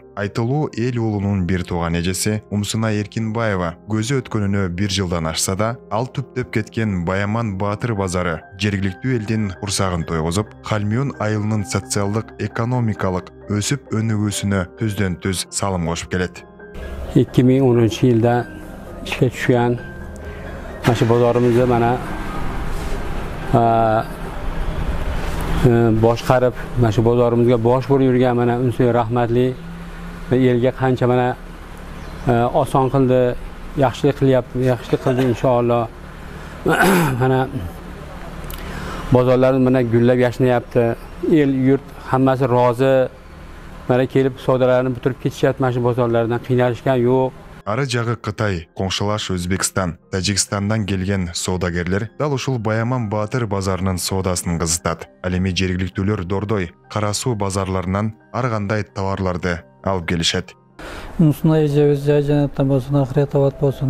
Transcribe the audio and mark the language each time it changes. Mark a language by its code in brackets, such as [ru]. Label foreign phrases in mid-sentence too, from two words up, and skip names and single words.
[ky] Айтылуу эл уулунун бир тууган эжеси Умсуна Эркинбаева көзү өткөнүнө 1 жылдан ашса да, ал түптөп кеткен Баяман Баатыр базары жергиликтүү элдин курсагын тойгузуп, Халмион айылынын социалдык, экономикалык өсүп өнүгүүсүнө түздөн түз салым кошуп келет. 2010-жылда ишке түшкөн машы базарыбызды [uz] мана boshqarib, mana shu bozorimizga bosh bo'lib yurgan mana Unsuy rahmatli elga qancha mana oson qildi, yaxshilik qilyapti, yaxshilik qildi inshaalloh. Mana bozorlarimiz mana gullab yashnayapti. El yurt hammasi rozi. Mana kelib savdolarni bitirib ketishyapti mana shu bozorlardan, qiynalishgan yo'q. [ky] Ары жагы Кытай, коңшулаш Өзбекстан, Тажикстандан келген соодагерлер дал ушул Баяман Баатыр базарынын соодасын кызытат. Ал эми жергиликтүүлөр Дордой, Кара Суу базарларынан ар кандай товарларды алып келишет. Мусуна эжебиз жай жанаттан болсун, ахирет абад болсун.